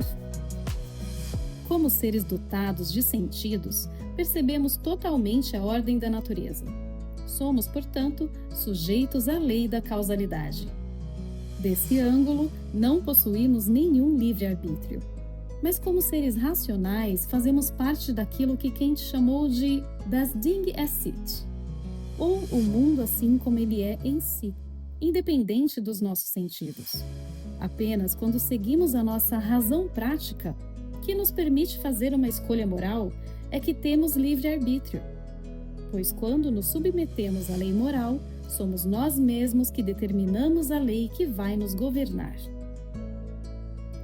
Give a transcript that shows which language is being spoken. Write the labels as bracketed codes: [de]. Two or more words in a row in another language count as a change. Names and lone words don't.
[pt] Como seres dotados de sentidos, percebemos totalmente a ordem da natureza. Somos, portanto, sujeitos à lei da causalidade. Desse ângulo, não possuímos nenhum livre-arbítrio. Mas como seres racionais, fazemos parte daquilo que Kant chamou de [de] das Dinge es sit, [pt] ou o mundo assim como ele é em si, independente dos nossos sentidos. Apenas quando seguimos a nossa razão prática, que nos permite fazer uma escolha moral, é que temos livre-arbítrio. Pois quando nos submetemos à lei moral, somos nós mesmos que determinamos a lei que vai nos governar.